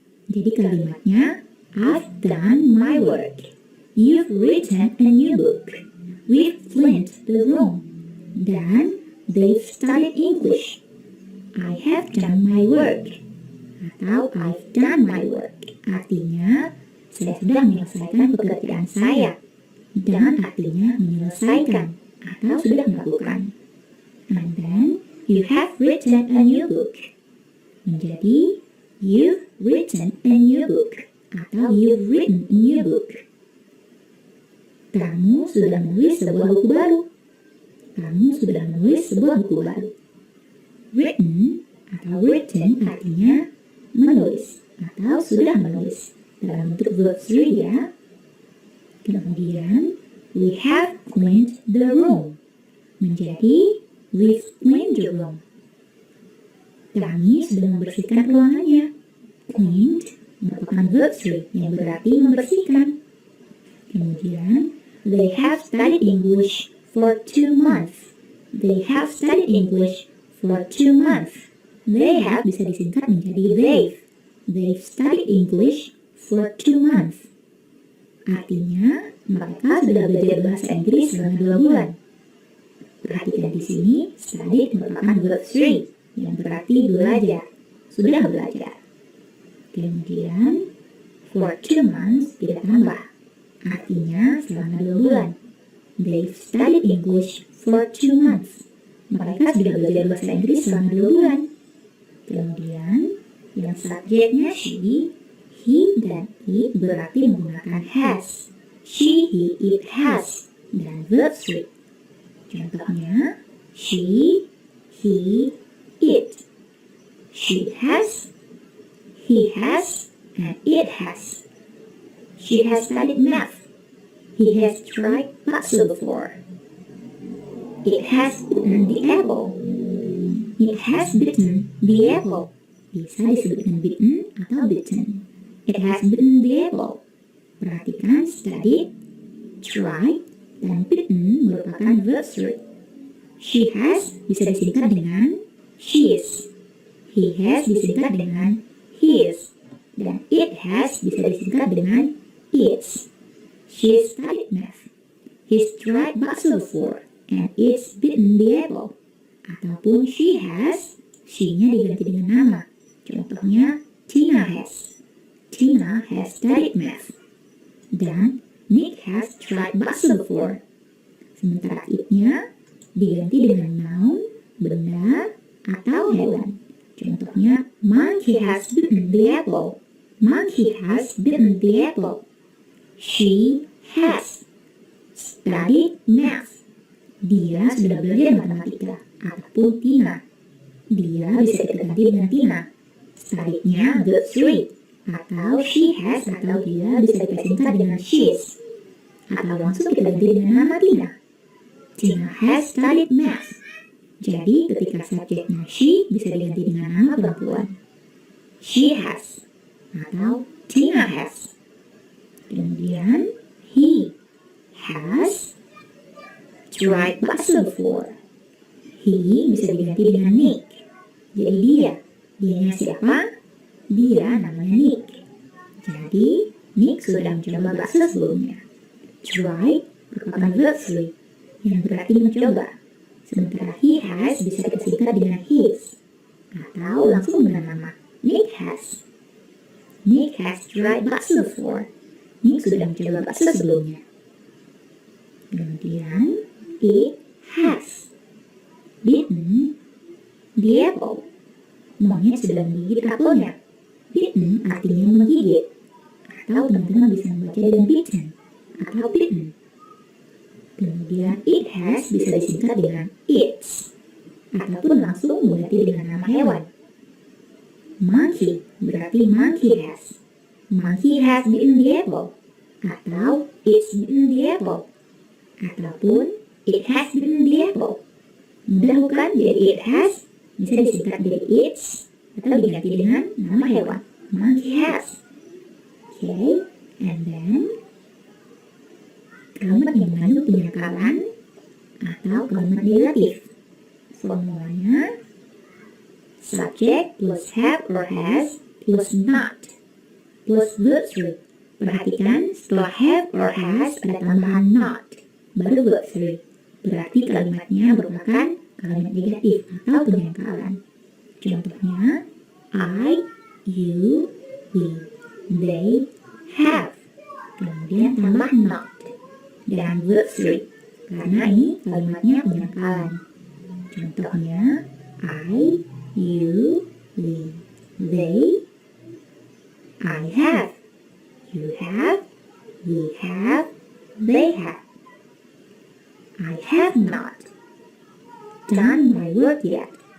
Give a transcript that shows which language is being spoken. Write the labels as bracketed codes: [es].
[id] Jadi kalimatnya, [en] I've done my work. You've written a new book. We've cleaned the room. Dan they've studied English. I have done my work. Atau I've done my work. [id] Artinya, saya sudah menyelesaikan pekerjaan saya. Dan artinya menyelesaikan atau sudah melakukan. [en] And then, you have written a new book. Menjadi, you've written a new book. Atau you've written a new book. [id] Kamu sudah menulis sebuah buku baru. Kamu sudah menulis sebuah buku baru. Written atau written artinya menulis atau sudah menulis dalam bentuk verb 3 ya. [en] Kemudian, we have cleaned the room. Menjadi, we've cleaned the room. [id] Kami sudah membersihkan ruangannya. Cleaned merupakan verb 3 yang berarti membersihkan. [en] Kemudian, they have studied English for 2 months. They have studied English for 2 months. They have [id] bisa disingkat menjadi [en] they've. They've studied English for 2 months. [id] Artinya, mereka sudah belajar bahasa Inggris selama 2 bulan. Perhatikan di sini, studied merupakan verb 3 yang berarti belajar. Sudah belajar. Kemudian, [en] for 2 months [id] kita tambah. Artinya selama 2 bulan. [en] They've studied English for 2 months. [id] Mereka sudah belajar bahasa Inggris selama 2 bulan. Kemudian, yang subjeknya she, he, dan it berarti menggunakan has. [en] She, he, it, has. Dan verb 3. Contohnya, she, he, it. She has, he has, and it has. She has studied math. He has tried bakso before. It has eaten the apple. It has bitten the apple. [id] Bisa disebut dengan [en] bitten atau bitten. it has bitten the apple. [id] Perhatikan studied, tried, dan bitten merupakan verb 3. [en] She has [id] bisa disingkat dengan she's. [en] He has [id] disingkat dengan his. Dan [en] it has [id] bisa disingkat dengan its. [en] She studied math. He's tried bakso before, and it's bitten the apple. [id] Ataupun she has, she-nya diganti dengan nama. [en] Contohnya, Tina has. Tina has studied math. Dan Nick has tried bakso before. [id] Sementara it-nya diganti dengan noun, benda, atau hewan. [en] Contohnya, Monkey has bitten the apple. Monkey has bitten the apple. She has studied math. [id] Dia sudah belajar matematika. Ataupun Tina. Dia bisa kita ganti dengan Tina. Studied-nya verb 3. Atau she has atau dia bisa kita singkat dengan she's. Atau langsung kita ganti dengan nama Tina. [en] Tina has studied math. [id] Jadi ketika subjeknya she bisa diganti dengan nama perempuan. [en] She has atau Tina has. Kemudian he has tried bakso before. [id] He bisa diganti dengan Nick. Jadi dianya siapa? Dia namanya Nick. Jadi Nick sudah mencoba bakso sebelumnya. Try merupakan verb 3 yang berarti mencoba. Sementara he has bisa kita singkat dengan his atau langsung dengan nama. [en] Nick has. Nick has tried bakso before. [id] Nick sudah mencoba bakso sebelumnya. [en] Kemudian it has bitten the apple. [id] Monyet sudah menggigit apelnya. Bitten artinya menggigit. Atau teman-teman bisa membaca dengan bitten atau bitten. Kemudian it has bisa disingkat dengan its ataupun langsung mengganti dengan nama hewan. [en] Monkey berarti monkey has. Monkey has bitten the apple. Atau it's bitten the apple. Ataupun it has bitten the apple. [id] Mudah bukan? Jadi it has bisa disingkat dari its atau diganti dengan nama hewan. [en] Monkey has. Okay, and then [id] kalimat yang mengandung penyangkalan atau kalimat negatif. Formulanya [en] subject plus have or has plus not plus verb 3. [id] Perhatikan setelah have or has ada tambahan not, baru verb 3. Berarti kalimatnya merupakan kalimat negatif atau penyangkalan. [en] Contohnya, I, you, we, they, have. [id] Kemudian tambah not dan verb 3 karena ini kalimatnya penyangkalan. [en] Contohnya, I, you, we, they, I have, you have, we have, they have. I have not done my work yet.